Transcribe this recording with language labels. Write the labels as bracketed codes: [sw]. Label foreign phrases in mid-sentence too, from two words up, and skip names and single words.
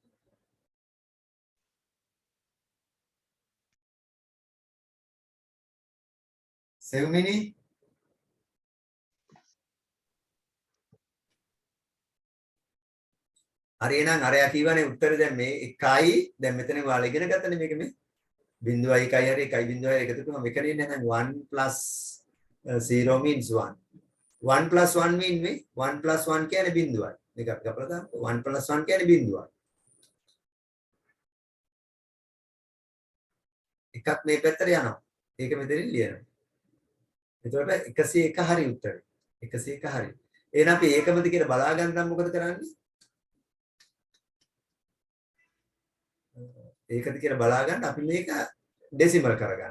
[si] සෙව්මිනි? හරි එහෙනම් අරයා කියවනේ උත්තරේ දැන් මේ 1යි දැන් මෙතන ඔයාලා ඉගෙන ගත්තනේ මේක මේ 0.1යි හරි 1.0යි එකතු කරනවා මේක නේ එහෙනම් [en] 1 plus 0 means 1 1 plus 1 mean [si] මේ 1 plus 1 කියන්නේ බිඳුවයි මේක අපි අපල දාන්න 1 plus 1 කියන්නේ බිඳුවයි එකක් මේ පැත්තට යනවා ඒක මෙතනින් ලියනවා එතකොට 101 හරි උත්තරේ 101 හරි එහෙනම් අපි ඒකමද කියලා බලා ගන්න නම් මොකද කරන්නේ ඒකද කියලා බලා ගන්න අපි මේක ඩෙසිමල් කරගන්න.